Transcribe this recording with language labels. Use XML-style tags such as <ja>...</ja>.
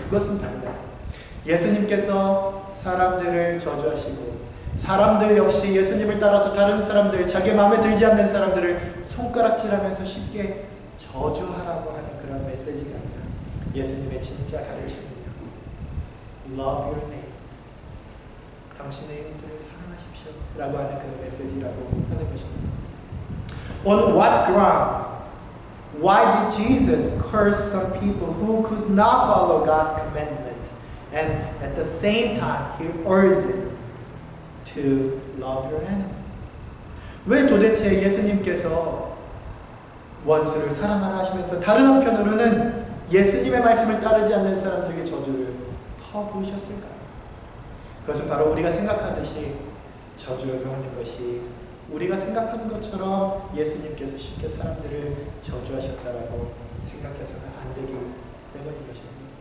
<ko>그것은 바로 예수님께서 사람들을 저주하시고 사람들 역시 예수님을 따라서 다른 사람들, 자기 마음에 들지 않는 사람들을 손가락질하면서 쉽게 저주하라고 하는 그런 메시지가 아니라 예수님의 진짜 가르침은요,</ko> <en>Love your neighbor,</en> <ko>당신의 이웃들을 사랑하십시오 라고 하는 그 메시지라고 하는 것입니다.</ko> <en>On what ground? Why did Jesus curse some people who could not follow God's commandment, and at the same time He urged to love your enemy?</en> <ko>왜 도대체 예수님께서 원수를 사랑하라 하시면서 다른 한편으로는 예수님의 말씀을 따르지 않는 사람들에게 저주를 퍼부으셨을까요? 그것은 바로 우리가 생각하듯이 저주라고 하는 것이 우리가 생각하는 것처럼 예수님께서 쉽게 사람들을 저주하셨다라고 생각해서는 안 되기 때문인 것입니다.</ko>